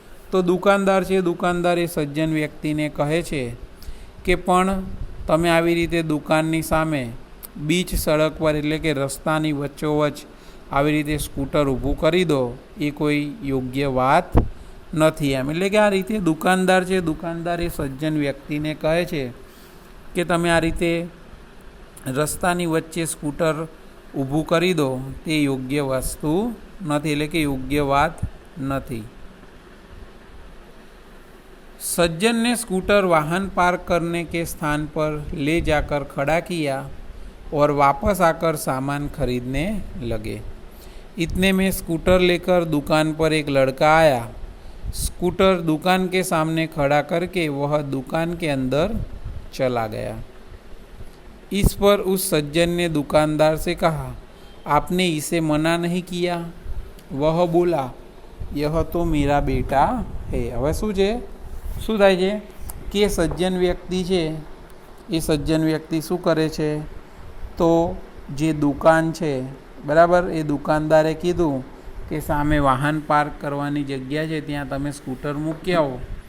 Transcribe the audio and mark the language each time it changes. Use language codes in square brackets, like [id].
[gu] તો દુકાનદાર છે, દુકાનદાર એ સજ્જન વ્યક્તિને કહે છે કે પણ તમે આવી રીતે દુકાનની સામે [hi] બીચ સડક પર, [gu] એટલે કે રસ્તાની વચ્ચોવચ્ચ આવી રીતે સ્કૂટર ઊભું કરી દો, એ કોઈ યોગ્ય વાત નથી એમ. એટલે કે આ રીતે દુકાનદાર છે, દુકાનદાર એ સજ્જન વ્યક્તિને કહે છે કે તમે આ રીતે રસ્તાની વચ્ચે સ્કૂટર ઊભું કરી દો, તે યોગ્ય વસ્તુ નથી, એટલે કે યોગ્ય વાત નથી. [hi] सज्जन ने स्कूटर वाहन पार्क करने के स्थान पर ले जाकर खड़ा किया और वापस आकर सामान खरीदने लगे. इतने में स्कूटर लेकर दुकान पर एक लड़का आया. स्कूटर दुकान के सामने खड़ा करके वह दुकान के अंदर चला गया. इस पर उस सज्जन ने दुकानदार से कहा, आपने इसे मना नहीं किया? वह बोला, यह तो मेरा बेटा है. [gu] હવે શું થાય છે કે સજ્જન વ્યક્તિ છે, એ સજ્જન વ્યક્તિ શું કરે છે, તો જે દુકાન છે, બરાબર, એ દુકાનદારે કીધું કે સામે વાહન પાર્ક કરવાની જગ્યા છે ત્યાં તમે સ્કૂટર મૂકી આવો.